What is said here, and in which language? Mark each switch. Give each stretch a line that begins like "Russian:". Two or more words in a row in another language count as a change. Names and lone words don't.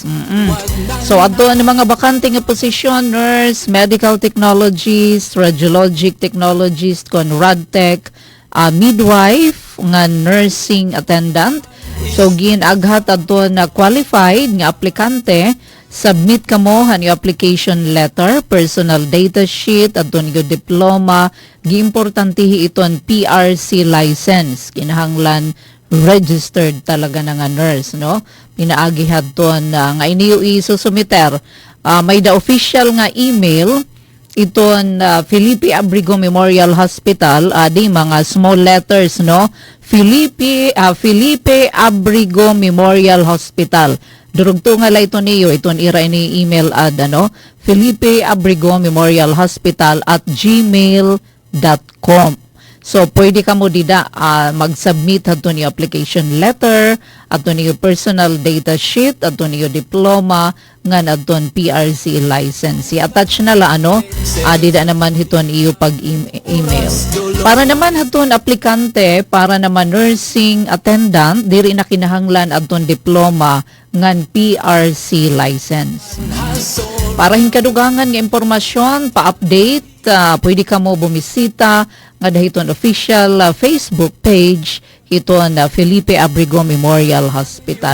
Waray: So adto ang mga bakante nga posisyon:
English: nurse, medical technologist, radiologic technologist
Waray: kon radtech, midwife nga nursing attendant. So ginaghat adto na qualified nga aplikante, submit kamo han yung
English: application letter, personal data sheet,
Waray: adto yung diploma, giimportantihi iton PRC license, kinahanglan registered talaga na nga nurse, pinaagihad ton nga iniyo isusumiter. May
English: the official
Waray: nga email iton Felipe Abrego Memorial Hospital, di mga
English: small letters,
Waray: Felipe Abrego Memorial Hospital. Durugto nga la ito niyo, iton ira ini email Felipe Abrego Memorial Hospital @gmail.com. So, pwede ka mo dida mag-submit ato niyo
English: application letter,
Waray: ato niyo
English: personal data sheet,
Waray: ato niyo diploma, nga aton PRC license. I-attach na la, dida naman hiton iyo pag-email. Para naman haton aplikante, para naman
English: nursing attendant,
Waray: diri na kinahanglan aton diploma, ngan PRC license. Para hinkadugangan nga impormasyon, pa-update, pwede ka mo bumisita nga dahiton
English: official Facebook page
Waray: hiton Felipe Abrego Memorial Hospital.